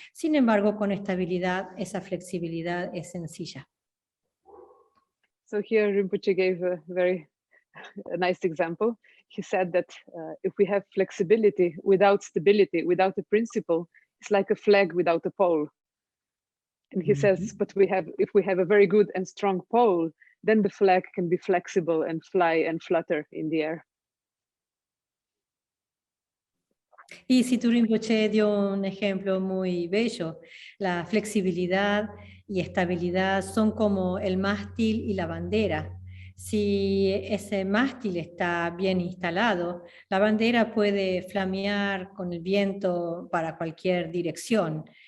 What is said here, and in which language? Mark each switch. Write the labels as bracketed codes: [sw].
[es] Sin embargo, con estabilidad, esa flexibilidad es sencilla. [en] So here Rinpoche gave a very nice example. He said that if we have flexibility without stability, without a principle, it's like a flag without a pole. And he says, but if we have a very good and strong pole, then the flag can be flexible and fly and flutter in the air. [es] Y Situ Rinpoche dio un ejemplo muy bello. La flexibilidad y estabilidad son como el mástil y la bandera. Si ese mástil está bien instalado, la bandera puede flamear con el viento para cualquier dirección.